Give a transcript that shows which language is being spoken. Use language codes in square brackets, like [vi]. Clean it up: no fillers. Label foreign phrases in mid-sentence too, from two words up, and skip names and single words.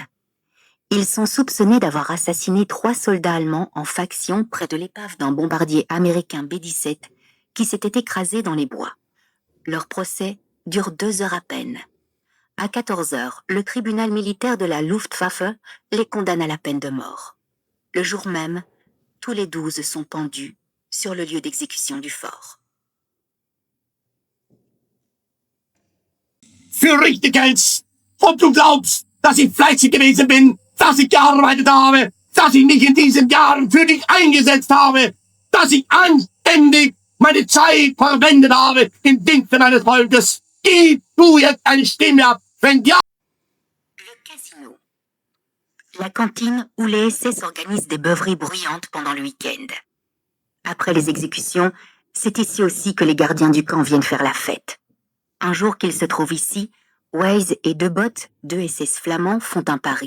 [fr] Ils sont soupçonnés d'avoir assassiné 3 soldats allemands en faction près de l'épave d'un bombardier américain B-17 qui s'était écrasé dans les bois. Leur procès dure 2 heures à peine. À 14 heures, le tribunal militaire de la Luftwaffe les condamne à la peine de mort. Le jour même, tous les 12 sont pendus sur le lieu d'exécution du fort. [de] Für Richtiges, ob du glaubst, dass ich fleißig gewesen bin, dass ich gearbeitet habe, dass ich mich in diesen Jahren für dich eingesetzt habe, dass ich anständig meine Zeit verwendet habe im Dienste meines Volkes. Gib du jetzt eine Stimme ab, wenn ja... [fr] Le casino. La cantine où les SS organisent des beuveries bruyantes pendant le week-end. Après les exécutions, c'est ici aussi que les gardiens du camp viennent faire la fête. Un jour qu'ils se trouvent ici, Weiss et Debott, 2 SS flamands, font un pari.